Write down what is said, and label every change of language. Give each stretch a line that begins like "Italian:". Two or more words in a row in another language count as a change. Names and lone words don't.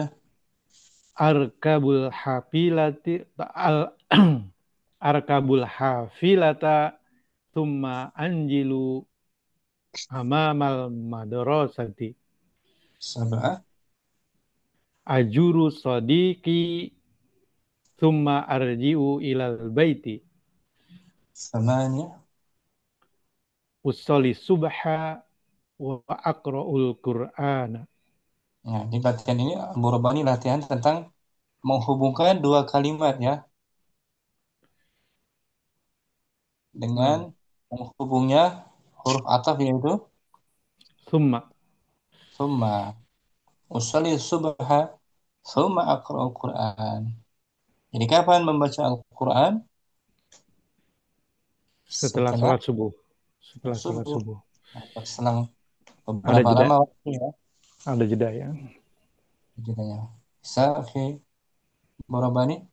Arabic: أركب الحافلة أركب الحافلة ثم أنزل أمام المدرسة. Sab'ah. أزور صديقي ثم أرجع إلى البيت. Thamaniyah. أصلي الصبح وأقرأ القرآن.
Indonesian: Nah, di latihan ini Abu Rabbani latihan tentang menghubungkan dua kalimat ya dengan menghubungnya huruf ataf yaitu Thumma
Arabic: ثم أصلي الصبح ثم أقرأ القرآن.
Indonesian: Jadi kapan membaca Al-Quran? setelah Setelah sholat subuh. Setelah sholat subuh. subuh. Selang Ada beberapa jeda. lama waktu ya. Ada jeda ya. Jedanya. Bisa, oke. Abu Rabbani.